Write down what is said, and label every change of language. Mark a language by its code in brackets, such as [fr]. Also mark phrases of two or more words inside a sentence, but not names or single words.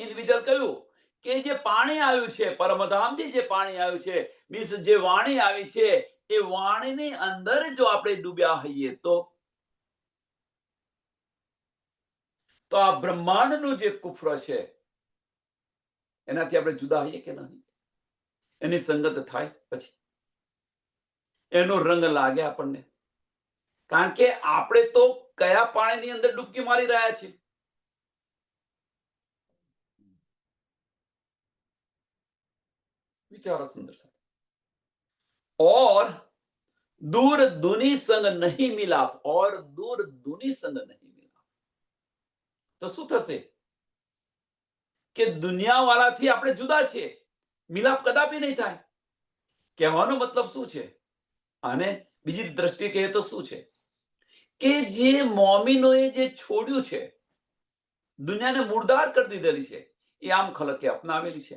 [gu] ઇન બીજલ કયું કે જે પાણી આવ્યું છે, પરમધામથી જે પાણી આવ્યું છે, મીન્સ જે વાણી આવી છે, એ વાણીની અંદર જો આપણે ડૂબ્યા હોઈએ તો આ બ્રહ્માંડનું જે કુફર છે એનાથી આપણે જુદા હોઈએ કે નહીં? એની સંગત થાય પછી એનો રંગ લાગે આપણને. કારણ કે આપણે તો કયા પાણીની અંદર ડૂબકી મારી રહ્યા છીએ? વિચારો સુંદર સા. [hi] और दूर दुनी संग नहीं मिलाप, और दूर दुनी संग नहीं मिलाप. [gu] તો શું થશે કે દુનિયાવાળાથી આપણે જુદા છીએ, મિલાપ કદાપી નહીં થાય. કહેવાનો મતલબ શું છે? અને બીજી દ્રષ્ટિએ કહીએ તો શું છે કે જે મોમીનોએ જે છોડ્યું છે, દુનિયાને મુર્દાર કરી દીધેલી છે, એ આમ ખલકે અપનાવેલી છે.